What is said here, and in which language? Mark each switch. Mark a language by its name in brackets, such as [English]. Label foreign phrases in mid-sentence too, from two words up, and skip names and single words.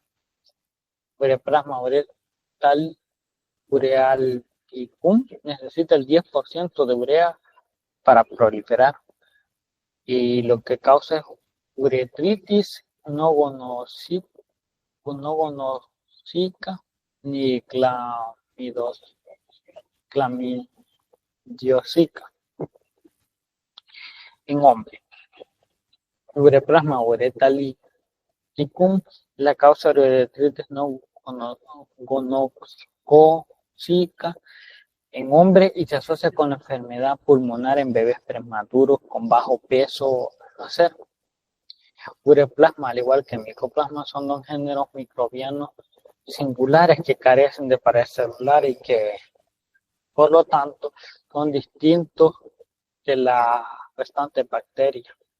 [Spanish] Ureaplasma urealyticum necesita el 10% de urea para proliferar y lo que causa es uretritis no gonósica ni clamidiosica en hombres. Ureaplasma urealyticum la causa de uretritis no gonósica en hombres y se asocia con la enfermedad pulmonar en bebés prematuros con bajo peso al nacer. Ureaplasma, al igual que Mycoplasma, son dos géneros microbianos singulares que carecen de pared celular y que, por lo tanto, son distintos de las restantes bacterias.